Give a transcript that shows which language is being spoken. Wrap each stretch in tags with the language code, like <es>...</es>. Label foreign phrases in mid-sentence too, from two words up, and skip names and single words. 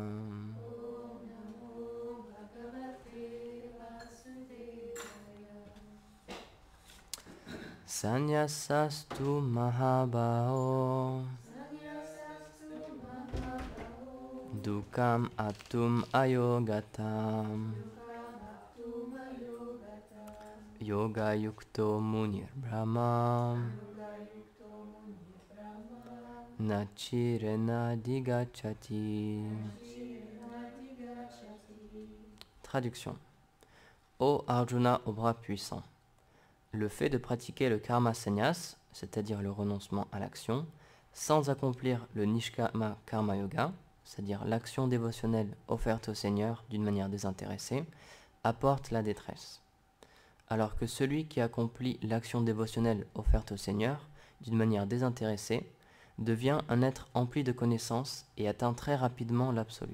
<sa>संन्यासस्तु महाबाहो दुःखम् आप्तुम् अयोगतः योग युक्तो मुनिर् ब्रह्म नचिरेण अधिगच्छति.</sa> <fr>Traduction. Ô Arjuna au bras puissant, le fait de pratiquer le karma sannyas, c'est-à-dire le renoncement à l'action, sans accomplir le nishkama karma yoga, c'est-à-dire l'action dévotionnelle offerte au Seigneur d'une manière désintéressée, apporte la détresse. Alors que celui qui accomplit l'action dévotionnelle offerte au Seigneur d'une manière désintéressée devient un être empli de connaissances et atteint très rapidement l'absolu.</fr>